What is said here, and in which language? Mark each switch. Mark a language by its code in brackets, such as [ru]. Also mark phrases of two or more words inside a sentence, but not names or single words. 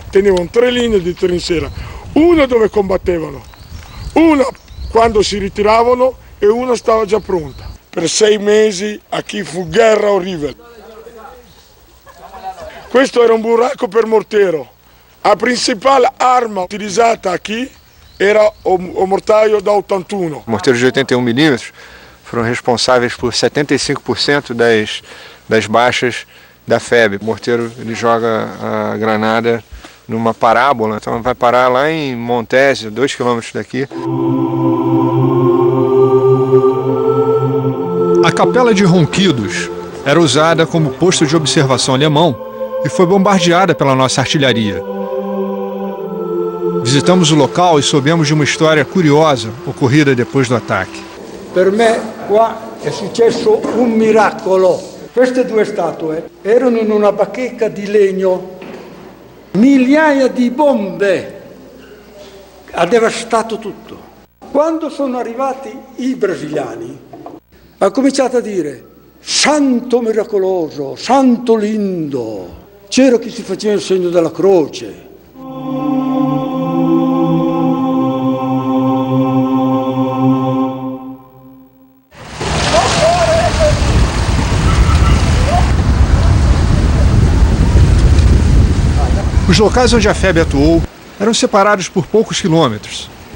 [it] Tenevano 3 linee di trinchera, una dove combattevano, una quando si ritiravano e una stava già pronta. Per 6 mesi aqui fu guerra orribile. Questo era un buracco per mortero. La principale arma utilizzata aqui era o mortaio da 81. [pt] Morteiros de 81 milímetros foram responsáveis por 75% das baixas da FEB. O morteiro ele joga a granada numa parábola, então vai parar lá em Montésio, 2 quilômetros daqui. A Capela de Ronquidos era usada como posto de observação alemão e foi bombardeada pela nossa artilharia. Visitamos o local e soubemos de uma história curiosa ocorrida depois do ataque. [it] Per me qua è successo un miracolo. Queste 2 statue erano in una bacheca di legno. Migliaia di bombe. Ha devastato tutto. Quando sono arrivati i brasiliani, ha cominciato a dire santo miracoloso, santo lindo. C'era chi si faceva il segno della croce. [pt] Os locais onde a FEB atuou eram separados por poucos quilômetros.